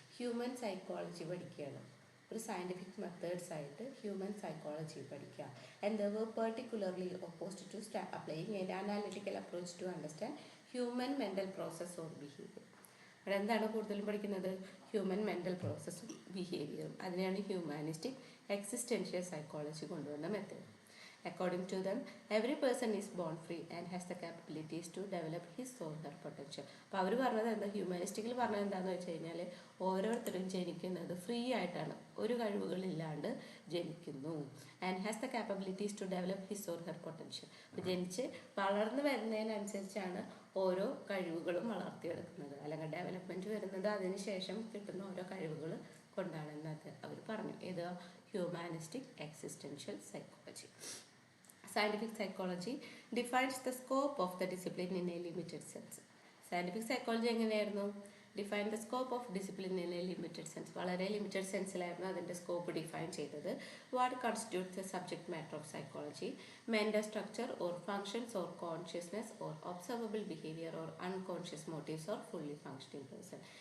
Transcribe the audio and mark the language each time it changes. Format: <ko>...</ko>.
<ml>Human psychology പഠിക്കുകയാണ്, ഒരു scientific methods ആയിട്ട് ഹ്യൂമൻ സൈക്കോളജി പഠിക്കുക.</ml> <en>And they were particularly opposed to applying an analytical approach to understand human mental process or behavior.</en> <ml>അവിടെ എന്താണ് കൂടുതലും പഠിക്കുന്നത്? Human mental പ്രോസസ്സും ബിഹേവിയറും. അതിനെയാണ് ഹ്യൂമാനിസ്റ്റിക് എക്സിസ്റ്റൻഷ്യൽ സൈക്കോളജി കൊണ്ടുവന്ന method.</ml> <en>According to them, every person is born free and has the capabilities to develop his or her potential.</en> <ml>അപ്പോൾ അവർ പറഞ്ഞത് എന്താ? ഹ്യൂമാനിസ്റ്റിക്കിൽ പറഞ്ഞത് എന്താണെന്ന് വെച്ച് കഴിഞ്ഞാൽ ഓരോരുത്തരും ജനിക്കുന്നത് ഫ്രീ ആയിട്ടാണ്, ഒരു കഴിവുകളില്ലാണ്ട് ജനിക്കുന്നു.</ml> <en>And has the capabilities to develop his or her potential.</en> <ml>അപ്പോൾ ജനിച്ച് വളർന്നു വരുന്നതിനനുസരിച്ചാണ് ഓരോ കഴിവുകളും വളർത്തിയെടുക്കുന്നത്, അല്ലെങ്കിൽ ഡെവലപ്മെൻറ്റ് വരുന്നത് അതിന് ശേഷം കിട്ടുന്ന ഓരോ കഴിവുകൾ കൊണ്ടാണെന്നത് അവർ പറഞ്ഞു. ഇത് humanistic existential psychology.</ml> <en>Scientific psychology defines the scope of the discipline in a limited sense.</en> <ml>Scientific psychology എങ്ങനെയായിരുന്നു?</ml> <en>Define the scope of discipline in a limited sense.</en> <ml>വളരെ ലിമിറ്റഡ് സെൻസിലായിരുന്നു അതിൻ്റെ സ്കോപ്പ് ഡിഫൈൻ ചെയ്തത്.</ml> <en>What constitutes the subject matter of psychology? Mental structure or functions or consciousness or observable behaviour or unconscious motives or fully functioning person.</en>